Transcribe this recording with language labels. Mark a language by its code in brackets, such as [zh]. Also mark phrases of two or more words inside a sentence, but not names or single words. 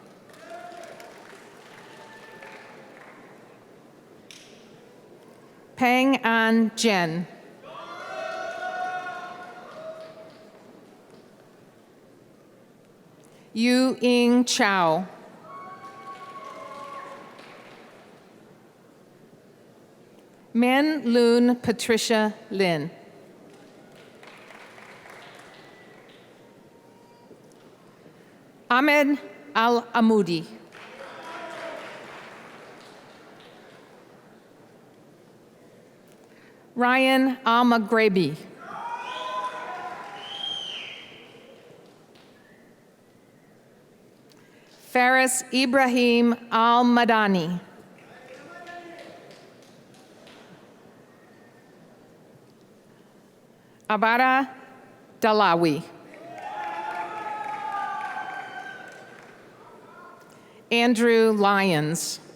[en] Peng An Jen. Yu Ying Chow. Min Loon Patricia Lin. Ahmed Al-Amoudi. Ryan Al-Maghrebi. Faris Ibrahim Al-Madani. Abara Dalawi. Andrew Lyons.